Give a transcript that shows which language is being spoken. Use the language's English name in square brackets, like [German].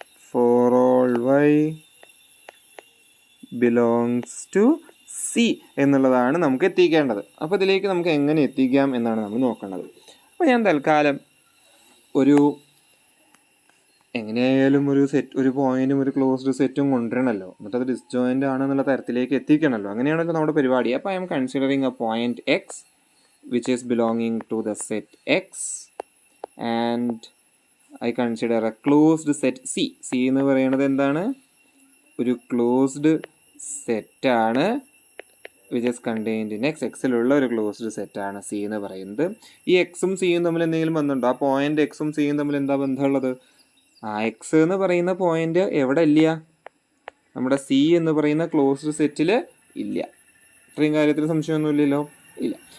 [English] for all y belongs to C [Malayalam] എന്നുള്ളതാണ് നമുക്ക് എത്തിക്കേണ്ടത്. അപ്പോൾ ഇതിലേക്ക് നമുക്ക് എങ്ങനെ എത്തിക്കാം എന്നാണ് നമ്മൾ നോക്കേണ്ടത്. അപ്പോൾ ഞാൻ തൽക്കാലം എങ്ങനെയായാലും ഒരു പോയിന്റും ഒരു ക്ലോസ്ഡ് സെറ്റും കൊണ്ടുവരണമല്ലോ, എന്നിട്ട് അത് ഡിസ്ജോയിൻ്റ് ആണെന്നുള്ള തരത്തിലേക്ക് എത്തിക്കണമല്ലോ. അങ്ങനെയാണല്ലോ നമ്മുടെ പരിപാടി. [English] അപ്പോൾ I'm considering a point x which is belonging to the set X, and I consider a closed set C. [Malayalam] C എന്ന് പറയുന്നത് എന്താണ്? ഒരു ക്ലോസ്ഡ് സെറ്റാണ് [English] which is contained in X. [Malayalam] എക്സിലുള്ള ഒരു ക്ലോസ്ഡ് സെറ്റാണ് C എന്ന് പറയുന്നത്. ഈ എക്സും സിയും തമ്മിൽ എന്തെങ്കിലും ബന്ധമുണ്ടോ? ആ പോയിന്റ് എക്സും സിയും തമ്മിൽ എന്താ ബന്ധമുള്ളത്? എക്സ് എന്ന് പറയുന്ന പോയിന്റ് എവിടെ ഇല്ല? നമ്മുടെ C എന്ന് പറയുന്ന ക്ലോസ്ഡ് സെറ്റിൽ ഇല്ല. ഇത്രയും കാര്യത്തിൽ സംശയമൊന്നുമില്ലല്ലോ? ഇല്ല.